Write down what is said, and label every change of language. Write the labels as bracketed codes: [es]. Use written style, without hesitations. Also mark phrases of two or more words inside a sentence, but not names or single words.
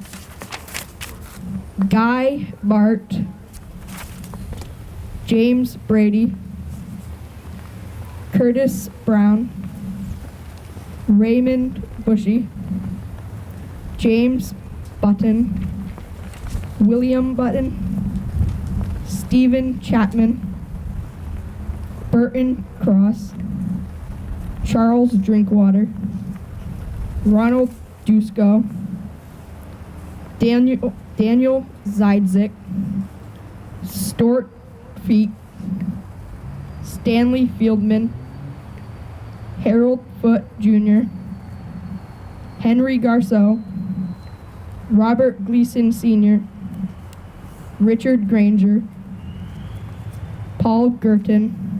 [en] Guy Bart, James Brady, Curtis Brown, Raymond Bushy, James Button, William Button, Stephen Chapman, Burton Cross, Charles Drinkwater, Ronald Dusko, Daniel Zydzik, Stuart Feet, Stanley Fieldman, Harold Foote Jr., Henry Garceau, Robert Gleason Sr., Richard Granger, Paul Gurton,